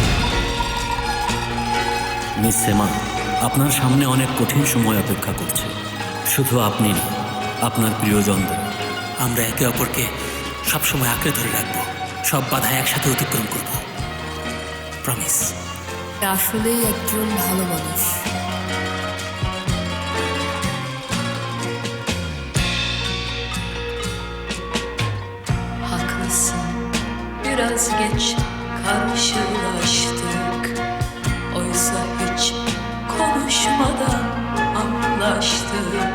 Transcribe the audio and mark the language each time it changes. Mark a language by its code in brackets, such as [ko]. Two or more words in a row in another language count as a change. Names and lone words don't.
[bn] মিস সেমা, আপনার সামনে অনেক কঠিন সময় অপেক্ষা করছে। শুধু আপনি না, আপনার প্রিয়জনদের। আমরা একে অপরকে সবসময় আঁকড়ে ধরে রাখবো, সব বাধা একসাথে অতিক্রম করব, প্রমিস। আসলেই একজন ভালো মানুষ। [tr] Haklısın, biraz geç karşılaştık. Oysa hiç konuşmadan anlaştık.